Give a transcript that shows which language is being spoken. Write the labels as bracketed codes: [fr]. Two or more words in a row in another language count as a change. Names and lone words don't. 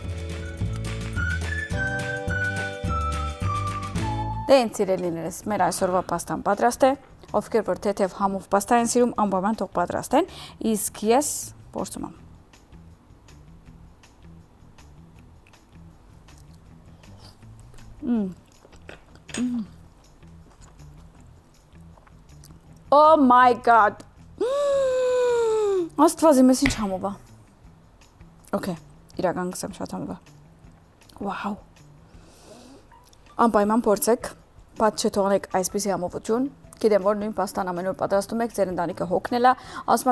[hy] Դե ինձ սիրելիներս, մեր այսօրվա պաստան պատրաստ է, ովքեր որ թեթև համով պաստա են սիրում, անպայման թող պատրաստեն, իսկ ես փորձում եմ։ [en] Oh my god. [hy] Աստված իմ ինչ համով է։ Okay, իրական գսեմ շատ համով է։ Wow. Անպայման փորձեք, բաց չթողնեք այսպիսի համովություն։ Գիտեմ, որ նույն պաստան ամեն օր պատրաստում եք, ձեր ընտանիքը հոգնել է, ասում եմ